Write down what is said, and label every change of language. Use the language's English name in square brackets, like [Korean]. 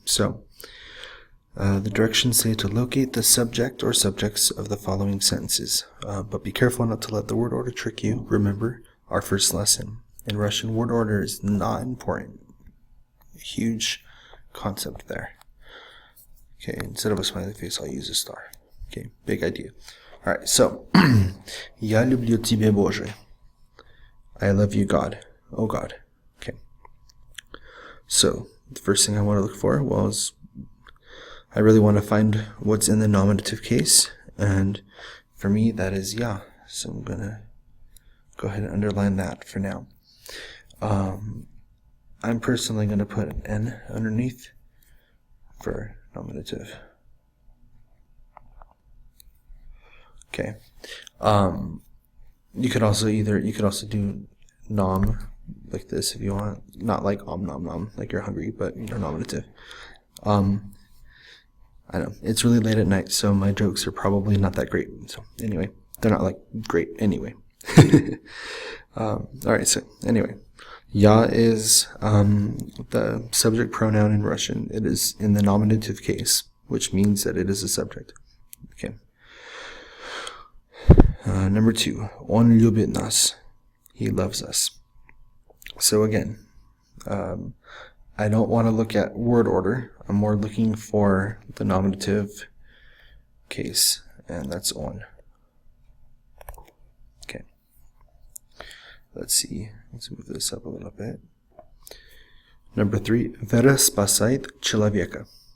[English] So the directions say to locate the subject or subjects of the following sentences. But be careful not to let the word order trick you. Remember our first lesson. In Russian, word order is not important. Huge concept there. Okay, instead of a smiley face, I'll use a star. Okay, big idea. All right, so, [Russian] Я люблю тебя, Боже. [English] I love you, God. Oh, God. Okay. So, the first thing I want to look for was, I really want to find what's in the nominative case, and for me, that is ya. So I'm going to go ahead and underline that for now. I'm personally going to put an N underneath for nominative. Okay. You could also do nom like this if you want, not like nom nom like you're hungry, but you're nominative. I know it's really late at night, so my jokes are probably not that great. So anyway, they're not like great anyway. All right. So anyway, ya is the subject pronoun in Russian. It is in the nominative case, which means that it is a subject. Okay. Number 2, [Russian] он любит нас. [English] He loves us. So again, I don't want to look at word order. I'm more looking for the nominative case, and that's on. Okay. Let's see. Let's move this up a little bit. Number 3, [Russian] Вера спасает человека.